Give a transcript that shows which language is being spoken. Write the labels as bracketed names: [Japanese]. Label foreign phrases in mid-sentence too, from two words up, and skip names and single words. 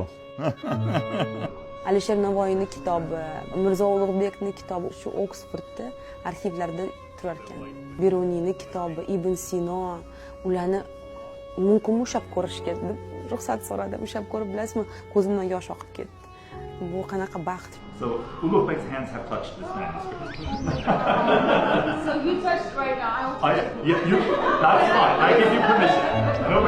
[Uzbek] Alisher Navoiyning kitobi, Mirzo Ulug'bekning kitobi shu Oksfordda arxivlarda turar ekan. Beruniyning kitobi, Ibn Sino, ularni mumkinmi ushlab ko'rishga deb ruxsat so'radim. Ushlab ko'rib bilasizmi, ko'zimdan yosh oqib ketdi. Bu qanaqa baxt. [English] So Ulug'bek's hands have touched this manuscript. So you touched right now. That's fine. I give you permission.